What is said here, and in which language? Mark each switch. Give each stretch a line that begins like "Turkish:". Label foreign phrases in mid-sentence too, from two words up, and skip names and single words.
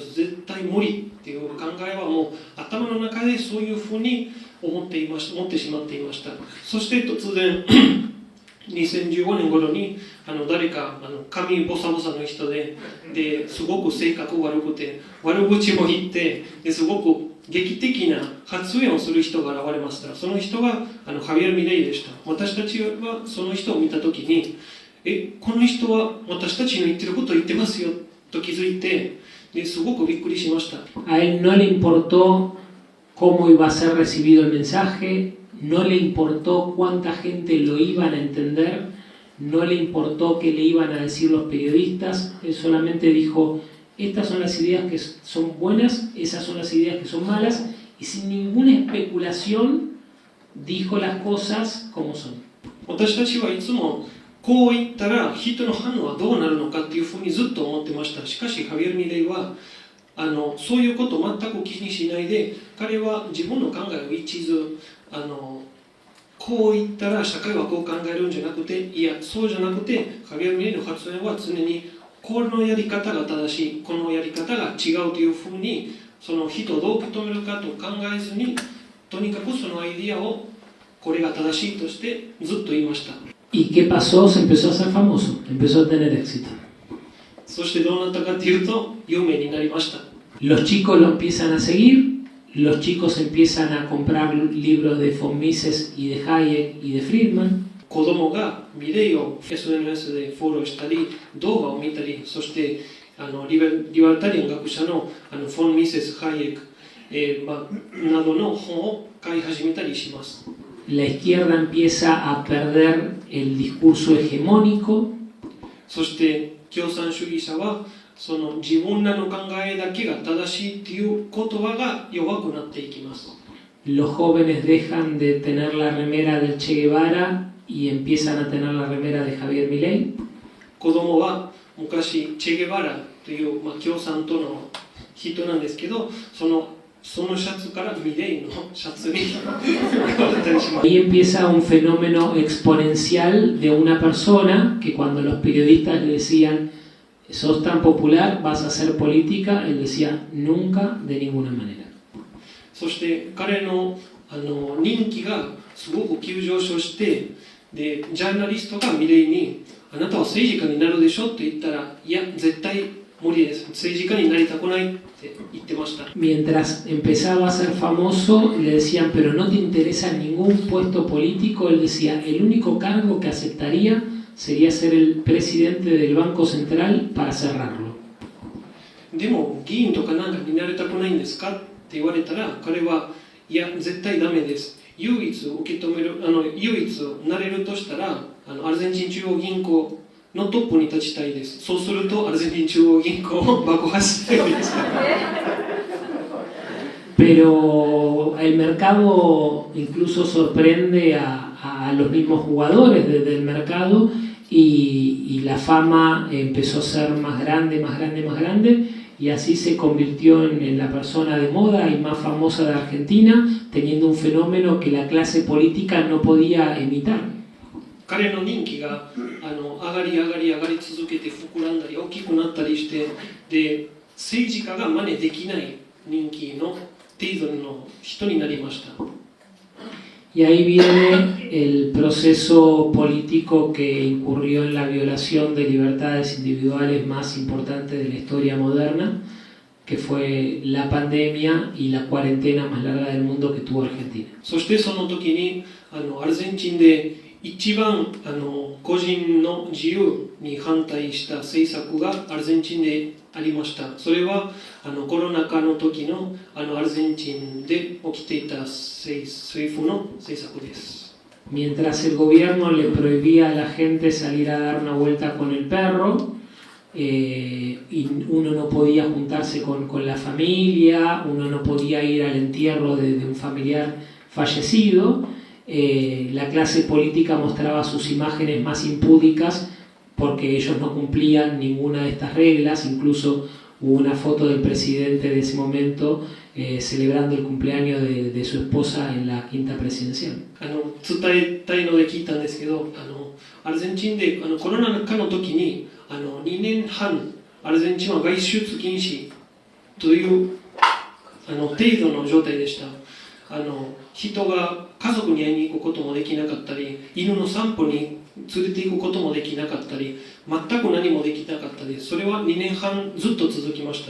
Japanese: 絶対無理っていう考えはもう頭の中でそういうふうに思ってしまっていました。そして突然 2015年頃に誰か髪ボサボサの人ですごく性格悪くて悪口も言ってですごく劇的な発言をする人が現れました。その人がハビエル・ミレイでした。私たちはその人を見たときにこの人は私たちの言ってることを言ってますよと気づいてですごくびっくりしました。
Spanish: A él no le importó cómo iba a ser recibido el mensaje, no le importó cuánta gente lo iban a entender, no le importó qué le iban a decir los periodistas, él solamente dijo, estas son las ideas que son buenas, esas son las ideas que son malas, y sin ninguna especulación dijo las cosas como son.
Japanese: 私たちはいつもこう言ったら人の反応はどうなるのかっていうふうにずっと思ってました。しかしハビエル・ミレイはそういうことを全く気にしないで、彼は自分の考えを一途こう言ったら社会はこう考えるんじゃなくて、いやそうじゃなくてハビエル・ミレイの発言は常にこのやり方が正しい、このやり方が違うというふうにその人をどう受け止めるかと考えずに、とにかくそのアイディアをこれが正しいとしてずっと言いました。
Spanish: ¿Y qué pasó? Se empezó a hacer famoso, empezó a tener éxito.
Japanese: そしてどうなったかというと有名になりました。
Spanish: Los chicos lo empiezan a seguir, los chicos empiezan a comprar libros de von Mises y de Hayek y de Friedman.
Japanese: 子供がミレイを SNS でフォローしたり動画を見たり、そしてリバルタリアン学者のフォン・ミセス・ハイエク、などの本を買い始めたりします。
Spanish: La izquierda empieza a perder el discurso hegemónico.
Japanese: そして共産主義者はその自分らの考えだけが正しいという言葉が弱くなっていきます。
Spanish: Los jóvenes dejan de tener la remera del Che Guevara y empiezan a tener la remera de Javier Milei.
Japanese: 子供は昔チェゲバラという、共産党の人なんですけど、そのシャツからミレイのシャツに変わったりします。
Spanish: Ahí empieza un fenómeno exponencial de una persona que cuando los periodistas le decían sos tan popular, vas a hacer política, él decía nunca, de ninguna manera.
Japanese: そして彼の人気がすごく急上昇して、でジャーナリストがミレイにあなたは政治家になるでしょって言ったら、いや絶対無理です、政治家になりたくないって言ってました。
Spanish: Mientras empezaba a ser famoso, le decían, pero no te interesa ningún puesto político. Él decía, el único cargo que aceptaría sería ser el presidente del Banco Central para cerrarlo.
Japanese: でも議員とかなんかになりたくないんですかって言われたら、彼はいや絶対ダメです。唯一受け止める唯一なれるとしたらアルゼンチン中央銀行のトップに立ちたいです。そうするとアルゼンチン中央銀行を爆破したいです。
Spanish: Pero el mercado incluso sorprende a los mismos jugadores del mercado y la fama empezó a ser más grande, más grande, más grande y así se convirtió en la persona de moda y más famosa de Argentina, teniendo un fenómeno que la clase política no podía imitar.
Japanese: 彼の人気が上がり続けて膨らんだり大きくなったりして、で政治家が真似できない人気の程度の人になりました。
Spanish: Y ahí viene el proceso político que incurrió en la violación de libertades individuales más importante de la historia moderna, que fue la pandemia y la cuarentena más larga del mundo que tuvo Argentina.
Japanese: そしてその時にアルゼンチンで一番個人の自由に反対した政策がアルゼンチンでありました。それはコロナ禍の時のアルゼンチンで起きていた政府の政策です。
Spanish: Mientras el gobierno le prohibía a la gente salir a dar una vuelta con el perro, y uno no podía juntarse con la familia, uno no podía ir al entierro de un familiar fallecido, la clase política mostraba sus imágenes más impúdicas porque ellos no cumplían ninguna de estas reglas. Incluso hubo una foto del presidente de ese momento celebrando el cumpleaños de su esposa en la quinta presidencial.
Japanese: 伝えたいので聞いたんですけど、アルゼンチンでコロナ禍の時に2年半アルゼンチンは外出禁止という程度の状態でした。人が家族に会いに行くこともできなかったり、犬の散歩に連れて行くこともできなかったり、全く何もできなかったり、それは2年半ずっと続きました。